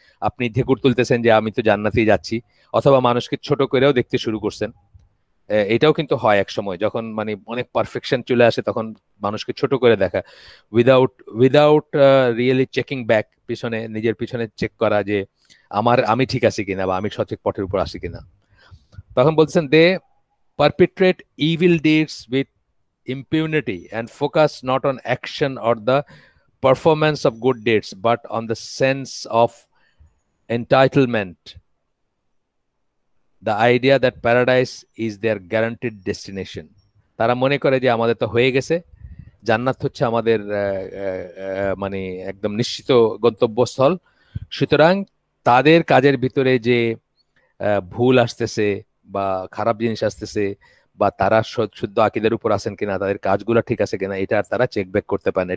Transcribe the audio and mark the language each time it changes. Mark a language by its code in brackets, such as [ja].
[bn] আপনি ঢেকুর তুলতেছেন যে আমি তো জান্নাতেই যাচ্ছি, অথবা মানুষকে ছোট করেও দেখতে শুরু করছেন। এটাও কিন্তু হয় এক সময়, যখন মানে অনেক পারফেকশন চলে আসে তখন মানুষকে ছোট করে দেখা, [en] without without really checking back, [bn] পিছনে নিজের পিছনে চেক করা যে আমি ঠিক আছি কিনা বা আমি সঠিক পথের উপর আছি কিনা। তখন বলছেন [en] They perpetrate evil deeds with impunity and focus not on action or the performance of good deeds but on the sense of entitlement, the idea that paradise is their guaranteed destination. [bn] তারা মনে করে যে আমাদের তো হয়ে গেছে, জান্নাত হচ্ছে আমাদের মানে একদম নিশ্চিত গন্তব্যস্থল। সুতরাং তাদের কাজের ভিতরে যে ভুল আসতেছে বা খারাপ জিনিস আসতেছে, বা তারা শুদ্ধ আকীদার উপর আছেন কিনা, তাদের কাজগুলো ঠিক আছে কিনা, এটা তারা চেক ব্যাক করতে পারেন।